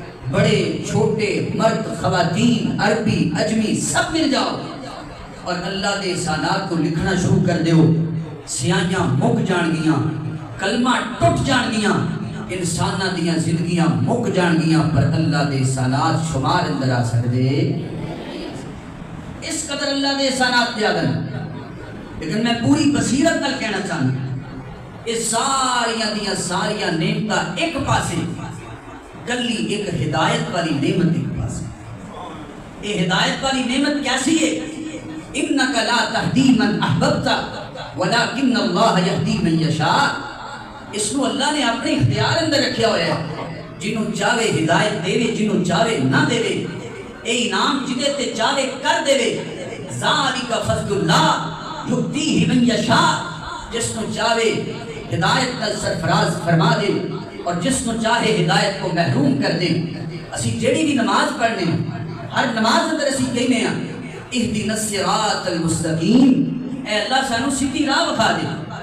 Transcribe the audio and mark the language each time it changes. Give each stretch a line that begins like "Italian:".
Punjabi: بڑے چھوٹے مرد خواتین عربی اجمی سب مل جاؤ اور اللہ دے احسانات کو لکھنا شروع کر دیو. سیاہیاں مک جان گیاں، کلمہ ٹوٹ جان گیاں، انساناں دیاں زندگیاں مک جان گیاں، پر اللہ دے احسانات شمار اندر آ سکتے. اس قدر اللہ دے احسانات زیادہ ہیں. لیکن میں پوری بصیرت نال کہنا چاہتا اس ساریاں دیاں ساریاں نعمتاں ایک پاسے، کلی ایک ہدایت والی نعمت ایک پاسے.
Urdu: یہ ہدایت والی نعمت کیسی ہے؟
Arabic: انک لا تہدی من احببت ولکن اللہ یہدی من یشاء.
Urdu: اس کو اللہ نے اپنے اختیار اندر رکھیا ہوا ہے.
Punjabi: جنہوں چاہے ہدایت دے وے، جنہوں چاہے نہ دے وے. اے انعام جدے تے چاہے کر دے وے.
Arabic: ذالک فضل اللہ یؤتیہ من یشاء.
Urdu: جس کو چاہے ہدایت کا سرفراز فرما دے اور جس کو چاہے ہدایت کو محروم کر دے.
Punjabi: اسی جڑی بھی نماز پڑھنے ہیں، ہر نماز اندر اسی کہنے ہیں
Arabic: اہدنا الصراط المستقیم،
Punjabi: اے اللہ سانو سیدھی راہ بتا دے.